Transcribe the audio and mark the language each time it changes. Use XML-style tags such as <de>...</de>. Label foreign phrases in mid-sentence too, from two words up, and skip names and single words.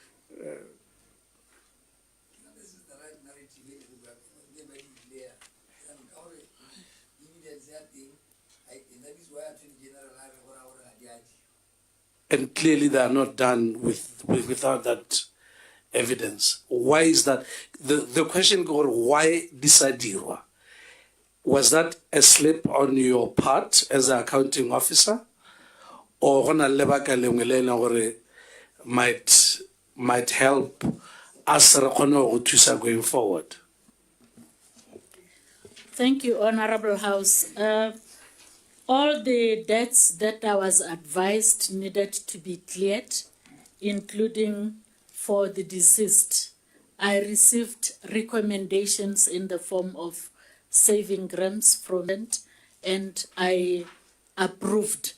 <en>And clearly they are not done without that evidence. Why is that? The question goes, why disadirwa? Was that a slip on your part as an accounting officer?</en> <tn>Or gona lebaka lengwe le ena gore</tn> <en>might help us</en> <tn>re kgone go thusa</tn> <en>going forward? Thank you, Honorable House. All the debts that I was advised needed to be cleared, including for the deceased. I received recommendations in the form of saving grants from it, and I approved.</en>